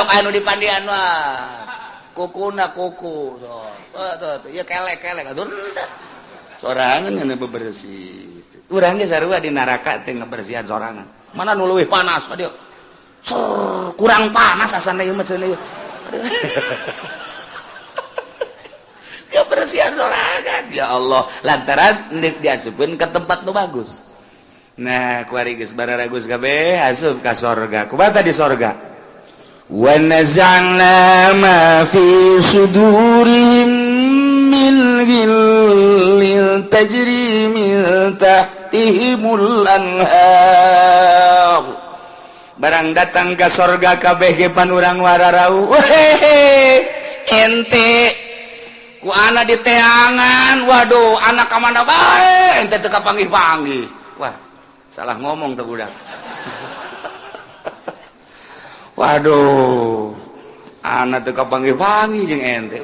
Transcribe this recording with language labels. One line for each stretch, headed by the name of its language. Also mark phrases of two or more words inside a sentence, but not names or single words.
Sundanese: anu di pandian wah kukuna kuku tuh ya kelek aduh sorangan nyana bebersih urang ge sarua di neraka teh ngabersihan sorangan mana nu leuwih panas dieu kurang panas asana ieu mah cenah ya bersihan sorangan
Arabic: يا الله
Sundanese: lantaran nek diasupkeun ke tempat nu bagus. Nah, kuari geus bararagus kabeh asup ka sorga. Kumaha di sorga?
Arabic: ونزلنا ما في صدورهم من غل تجري من تحتهم الأنهار.
Sundanese: Barang datang ka sorga kabeh ge panurang wararau. Ente ku ana di teangan. Waduh, anak ka mana bae ente teu kapanggih-panggih. Wah, salah ngomong tuh budak. Waduh, anak teu kapanggih-panggih jeung ente.